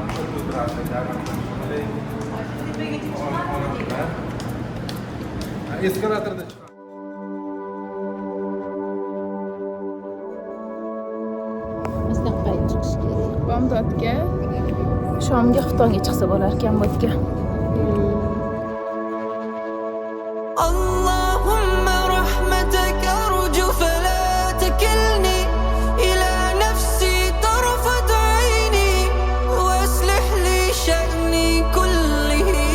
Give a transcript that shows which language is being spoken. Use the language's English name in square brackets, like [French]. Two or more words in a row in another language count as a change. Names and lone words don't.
[Uzbek] O'tiramiz. Eskalatorda chiqadi. Bizdan qayerga chiqish kerak? Bomdodga, shomga Xitoyga chiqsa bo'lar ekan bo'tga. [Arabic] اللهم رحمتك أرجو فلا تكلني إلى نفسي طرفة عيني وأصلح لي شأني كله.